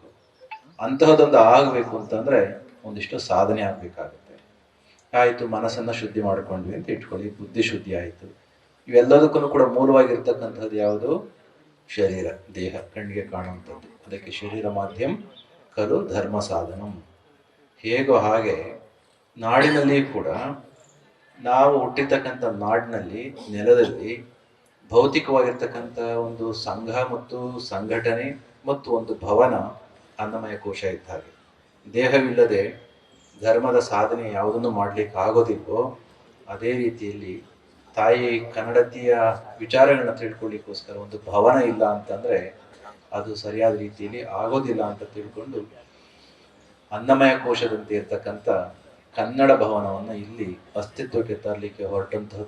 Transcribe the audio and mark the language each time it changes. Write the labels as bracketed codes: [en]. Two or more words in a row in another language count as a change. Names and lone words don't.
[kn] ಅಂತಹದೊಂದು ಆಗಬೇಕು ಅಂತಂದರೆ ಒಂದಿಷ್ಟು ಸಾಧನೆ ಆಗಬೇಕಾಗುತ್ತೆ. ಆಯಿತು, ಮನಸ್ಸನ್ನು ಶುದ್ಧಿ ಮಾಡ್ಕೊಂಡ್ವಿ ಅಂತ ಇಟ್ಕೊಳ್ಳಿ, ಬುದ್ಧಿ ಶುದ್ಧಿ ಆಯಿತು. ಇವೆಲ್ಲದಕ್ಕೂ ಕೂಡ ಮೂಲವಾಗಿರ್ತಕ್ಕಂಥದ್ದು ಯಾವುದು? ಶರೀರ, ದೇಹ, ಕಣ್ಣಿಗೆ ಕಾಣುವಂಥದ್ದು. ಅದಕ್ಕೆ [sa] ಶರೀರ ಮಾಧ್ಯಮ ಖಲು ಧರ್ಮ ಸಾಧನಂ. [kn] ಹೇಗೋ ಹಾಗೆ ನಾಡಿನಲ್ಲಿ ಕೂಡ ನಾವು ಹುಟ್ಟಿರ್ತಕ್ಕಂಥ ನಾಡಿನಲ್ಲಿ, ನೆಲದಲ್ಲಿ ಭೌತಿಕವಾಗಿರ್ತಕ್ಕಂಥ ಒಂದು ಸಂಘ ಮತ್ತು ಸಂಘಟನೆ ಮತ್ತು ಒಂದು ಭವನ [sa] ಅನ್ನಮಯ ಕೋಶ [kn] ಇದ್ದ ಹಾಗೆ. ದೇಹವಿಲ್ಲದೆ ಧರ್ಮದ ಸಾಧನೆ ಯಾವುದನ್ನು ಮಾಡಲಿಕ್ಕೆ ಆಗೋದಿಲ್ವೋ ಅದೇ ರೀತಿಯಲ್ಲಿ ತಾಯಿ ಕನ್ನಡತಿಯ ವಿಚಾರಗಳನ್ನ ತಿಳ್ಕೊಳ್ಳಿಕ್ಕೋಸ್ಕರ ಒಂದು ಭವನ ಇಲ್ಲ ಅಂತಂದ್ರೆ ಅದು ಸರಿಯಾದ ರೀತಿಯಲ್ಲಿ ಆಗೋದಿಲ್ಲ ಅಂತ ತಿಳ್ಕೊಂಡು ಅನ್ನಮಯ ಕೋಶದಂತೆ ಇರ್ತಕ್ಕಂಥ ಕನ್ನಡ ಭವನವನ್ನು ಇಲ್ಲಿ ಅಸ್ತಿತ್ವಕ್ಕೆ ತರಲಿಕ್ಕೆ ಹೊರಟಂತಹದ್ದು.